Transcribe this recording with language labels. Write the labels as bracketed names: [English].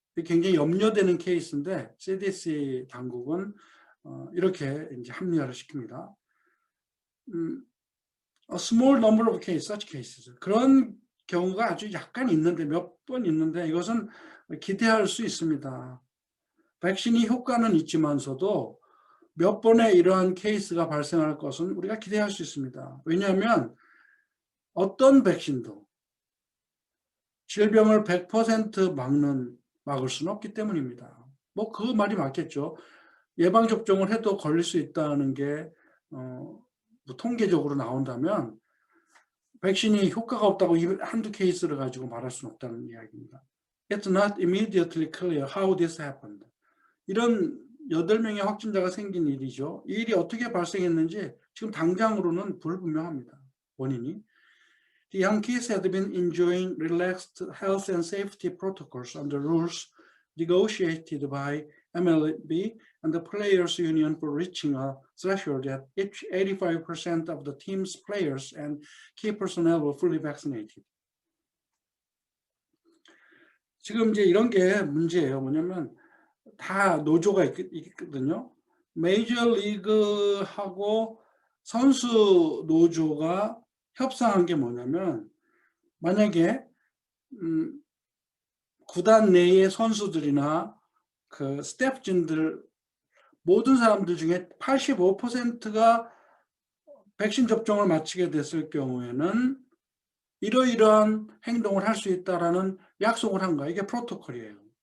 [Korean] 굉장히 염려되는 케이스인데 CDC 당국은 이렇게 이제 합리화를 시킵니다. [English] A small number of cases, such cases. [Korean] 그런 경우가 아주 약간 있는데 몇 번 있는데 이것은 기대할 수 있습니다. 백신이 효과는 있지만서도 몇 번의 이러한 케이스가 발생할 것은 우리가 기대할 수 있습니다. 왜냐하면 어떤 백신도 질병을 100% 막을 수는 없기 때문입니다. 뭐 그 말이 맞겠죠. 예방접종을 해도 걸릴 수 있다는 게 뭐 통계적으로 나온다면 백신이 효과가 없다고 한두 케이스를 가지고 말할 수는 없다는 이야기입니다. [English] It's not immediately clear how this happened. [Korean] 이런 8명의 확진자가 생긴 일이죠. 이 일이 어떻게 발생했는지 지금 당장으로는 불분명합니다. 원인이. [English] The Yankees had been enjoying relaxed health and safety protocols under rules negotiated by MLB and the Players Union for reaching a threshold that each 85% of the team's players and key personnel were fully vaccinated. [Korean] 지금 이제 이런 게 문제예요. 뭐냐면 다 노조가 있거든요. 메이저리그하고 선수 노조가 협상한 게 뭐냐면 만약에 구단 내의 선수들이나 그 스태프진들 모든 사람들 중에 85%가 백신 접종을 마치게 됐을 경우에는 이러이러한 행동을 할 수 있다라는 약속을 한 거예요. 이게 프로토콜이에요.